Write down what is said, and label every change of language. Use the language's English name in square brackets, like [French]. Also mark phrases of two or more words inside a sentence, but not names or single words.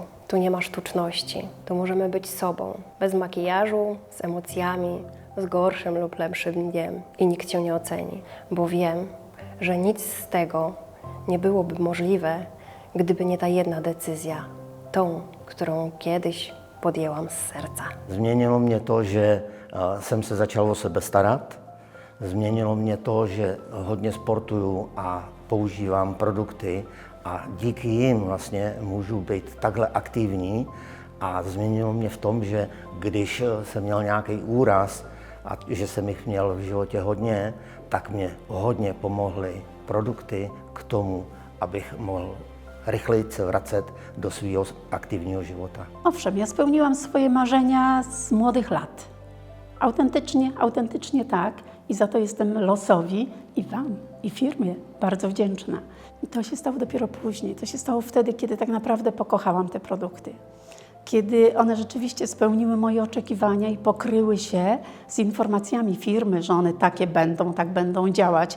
[Polish] Tu nie ma sztuczności, tu możemy być sobą, bez makijażu, z emocjami, z gorszym lub lepszym dniem i nikt cię nie oceni, bo wiem, że nic z tego nie byłoby możliwe, gdyby nie ta jedna decyzja, tą, którą kiedyś podjęłam z serca. [Czech] Změnilo mě to, že jsem se začal o sebe starat. Změnilo mě to, že hodně sportuju a používám produkty a díky jim vlastně můžu být takhle aktivní. A změnilo mě v tom, že když jsem měl nějaký úraz a že jsem jich měl v životě hodně, tak mě hodně pomohly produkty k tomu, abych mohl rychleji se vracet do svého aktivního života. [Polish] Owszem, ja spełniłam swoje marzenia z młodych lat. Autentycznie tak i za to jestem losowi i Wam, i firmie bardzo wdzięczna. I to się stało dopiero później, to się stało wtedy, kiedy tak naprawdę pokochałam te produkty. Kiedy one rzeczywiście spełniły moje oczekiwania i pokryły się z informacjami firmy, że one takie będą, tak będą działać.